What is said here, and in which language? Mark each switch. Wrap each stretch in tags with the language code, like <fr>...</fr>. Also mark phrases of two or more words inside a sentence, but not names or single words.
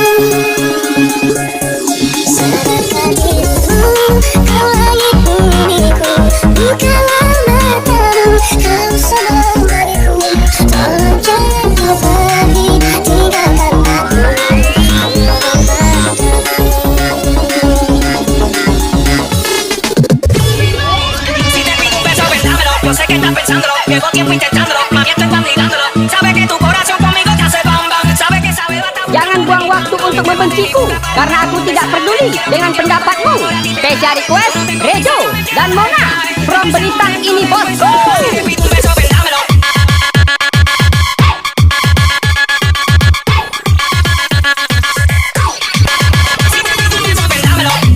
<id>Sadarkan dirimu, kau langit buniku, bukanlah matamu, kau semua dariku. Tolong jangan kau pergi tinggalkan aku.</id> <es>Yo sé que estás pensándolo, llevo tiempo intentándolo, mami estoy mirándolo. Sabe que tu corazón conmigo te hace bam bam, sabe que sabe bata.</es> <id>Jangan buang waktu untuk membenciku, karena aku tidak peduli dengan pendapatmu.</id> <en>Special request</en> <id>Rejo dan Mona from Belitang ini bosku.</id> <es>Un beso, ven, dámelo. Si te pido un beso, ven, dámelo.</es>